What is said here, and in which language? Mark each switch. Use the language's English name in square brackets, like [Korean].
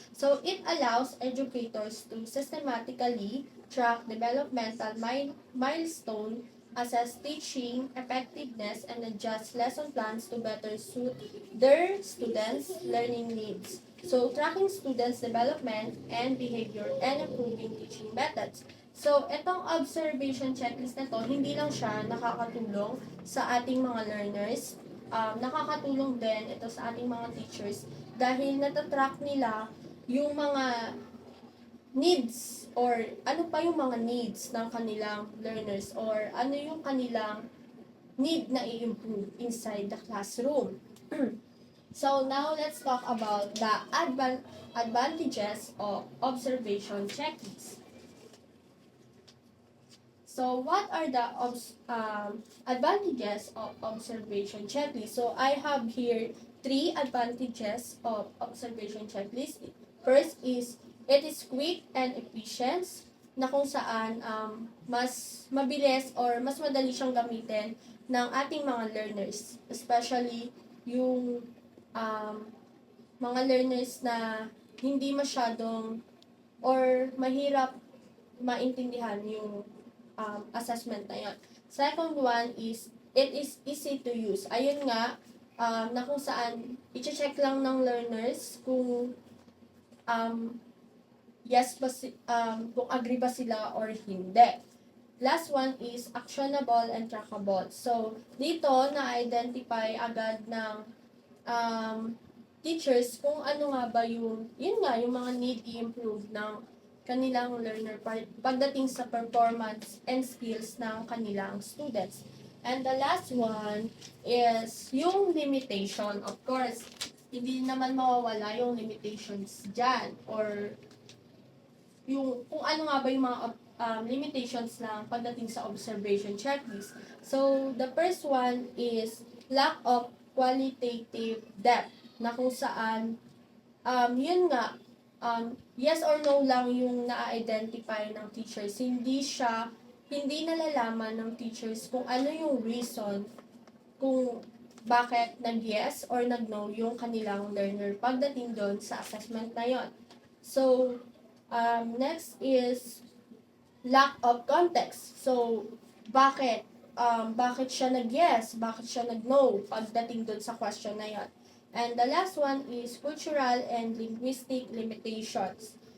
[English] So, it allows educators to systematically track developmental milestone, assess teaching effectiveness, and adjust lesson plans to better suit their students' learning needs. So, tracking students' development and behavior and improving teaching methods. [Filipino] So, itong observation checklist na to, hindi lang siya nakakatulong sa ating mga learners, nakakatulong din ito sa ating mga teachers dahil natatrack nila yung mga needs or ano pa yung mga needs ng kanilang learners or ano yung kanilang need na i-improve [English] inside the classroom. So, now let's talk about the advantages of observation checklist. So, what are the advantages of observation checklist? So, I have here 3 advantages of observation checklist. First is, it is quick and efficient, [Filipino] na kung saan mas mabilis or mas madali siyang gamitin ng ating mga learners. Especially yung mga learners na hindi masyadong or mahirap maintindihan yung assessment na yun. [English] Second one is, it is easy to use. [Filipino] Ayun nga, na kung saan, i-check lang ng learners kung yes ba kung agree ba sila or hindi. [English] Last one is actionable and trackable. [Filipino] So, dito na-identify agad ng teachers kung ano nga ba yung mga need i-improve ng kanilang learner pagdating sa performance and skills ng kanilang students. [English] And the last one is yung limitation. [Filipino] Of course, hindi naman mawawala yung limitations dyan or yung kung ano nga ba yung mga limitations ng pagdating sa observation checklist. [English] So, the first one is lack of qualitative depth [Filipino] na kung saan yun nga, yes or no lang yung na-identify ng teachers. Hindi nalalaman ng teachers kung ano yung reason kung bakit nag-yes or nag-no yung kanilang learner pagdating doon sa assessment na yon. So, [English] Next is lack of context. [Filipino] So, bakit? Bakit siya nag-yes? Bakit siya nag-no pagdating dun sa question na yon? [English] And the last one is cultural and linguistic limitations.